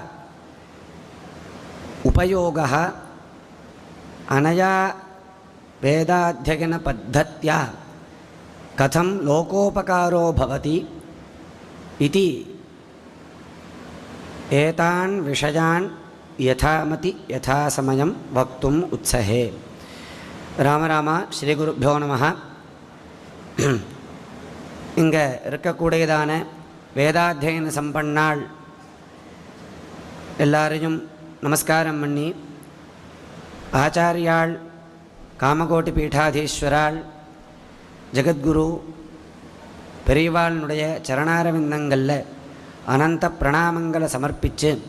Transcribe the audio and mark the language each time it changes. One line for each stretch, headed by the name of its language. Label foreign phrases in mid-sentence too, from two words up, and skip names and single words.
Sanskrit: उपयोगः अनया वेदाध्ययन पद्धत्या कथं लोकोपकारो भवति इति एतान् विषयान् यथामति यथासमयं वक्तुम् उत्सहे। राम राम। श्री गुरुभ्यो नमः।
Tamil: இங்கே இருக்கக்கூடியதான வேதாத்தியன சம்பன்னாள் எல்லாரையும் நமஸ்காரம் பண்ணி, ஆச்சாரியாள் காமகோட்டி பீடாதீஸ்வராள் ஜெகத்குரு பெரியவாளுடைய சரணாரவிந்தங்களில் அனந்த பிரணாமங்களை சமர்ப்பித்து